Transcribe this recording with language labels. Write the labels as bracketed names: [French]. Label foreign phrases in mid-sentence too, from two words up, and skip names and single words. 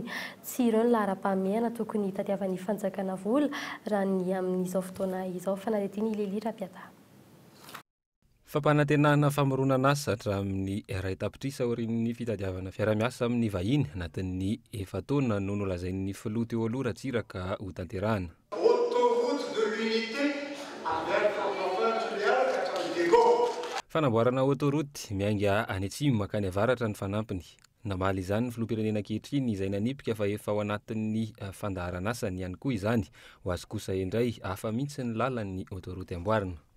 [Malagasy] Tsy ireo ny laharam-pahamehana tokony tadiavan'ny fanjakana vola raha ny amin'izao fotoana izao. Fanadetiny Lely Rapiata. Fampanantenana famoronana asa hatramin'ny ray tapitrisa aorian'ny fitadiavana fiara-miasa amin'ny vahiny anatin'ny efa taona no nolazain'ny filoha teo aloha Ratsiraka ho tanterahana. [French] Autoroute de l'unité avec [Malagasy] fanamboarana autoroute miainga any atsimo makany avaratra ny fanampiny. Namaly izany ny filoham-pirenena ankehitriny izay nanipika fa efa ao anatin'ny fandaharana asany ihany koa izany, ho azy kosa indray hafa mihitsy ny lalan'ny autoroute amboarina.